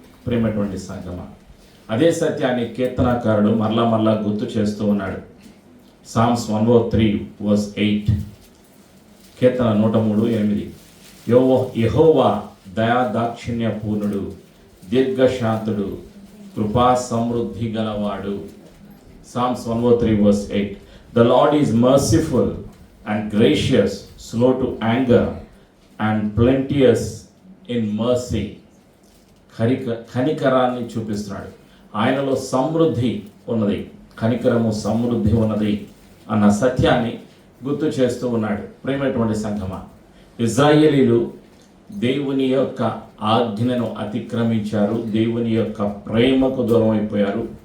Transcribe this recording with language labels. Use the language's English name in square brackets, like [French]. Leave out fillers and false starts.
[Telugu] ప్రేమటువంటి సంగమ, అదే సత్యాన్ని కీర్తనాకారుడు మరలా గుర్తు చేస్తూ ఉన్నాడు. సామ్స్ 103:8 కీర్తన 103:8 యెహోవా దయా దాక్షిణ్య పూర్ణుడు, దీర్ఘశాంతుడు, కృపా సమృద్ధి గలవాడు. [English] Psalms 103:8 The Lord is merciful and gracious, slow to anger and plenteous in mercy. [Telugu] కనికరాన్ని చూపిస్తున్నాడు. ఆయనలో సమృద్ధి ఉన్నది, కనికరము సమృద్ధి ఉన్నది అన్న సత్యాన్ని గుర్తు చేస్తూ ఉన్నాడు. ప్రేమైనటువంటి సంఘమా, ఇశ్రాయేలీలు దేవుని యొక్క ఆజ్ఞను అతిక్రమించారు, దేవుని యొక్క ప్రేమకు దూరం అయిపోయారు.